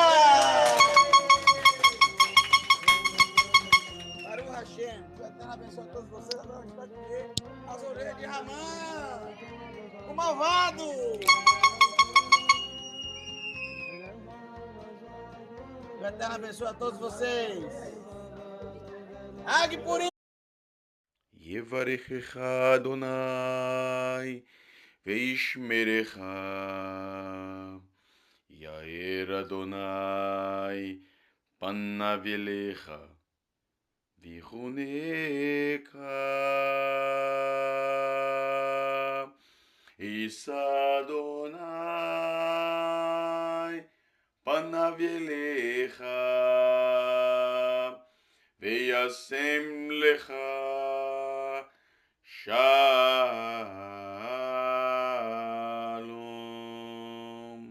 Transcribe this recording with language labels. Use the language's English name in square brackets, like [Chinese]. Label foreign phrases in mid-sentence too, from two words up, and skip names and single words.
[Portuguese] Para o Hashem, que o Eterno abençoe todos vocês. Agora a gente vai comer as orelhas de Ramã, o malvado! Que o Eterno abençoe a todos vocês. [Hebrew] חג פורים! יברכך אדוני וישמרך, יאר אדוני פניו אליך ויחונך, יישא אדוני פניו אליך וישם לך Shalom.